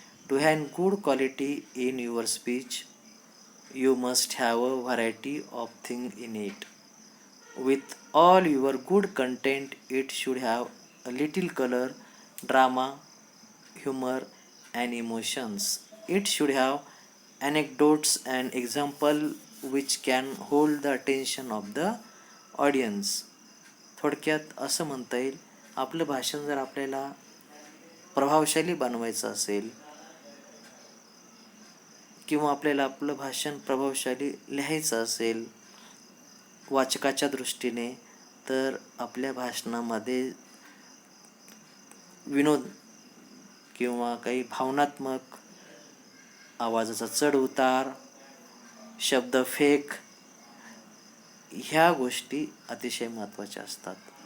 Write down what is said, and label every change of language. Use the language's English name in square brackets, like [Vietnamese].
[English] To have good quality in your speech, you must have a variety of thing in it. With all your good content, it should have a little colour, drama, humor and emotions. It should have anecdotes and example which can hold the attention of the audience. [Marathi] थोडक्यात असं म्हणता येईल, आपलं भाषण जर आपल्याला प्रभावशाली बनवायचं असेल किंवा आपल्याला आपलं भाषण प्रभावशाली लिहायचं असेल वाचकाच्या दृष्टीने, तर आपल्या भाषणामध्ये विनोद किंवा काही भावनात्मक, आवाजाचा चढ उतार, शब्द फेक, ह्या गोष्टी अतिशय महत्त्वाच्या असतात.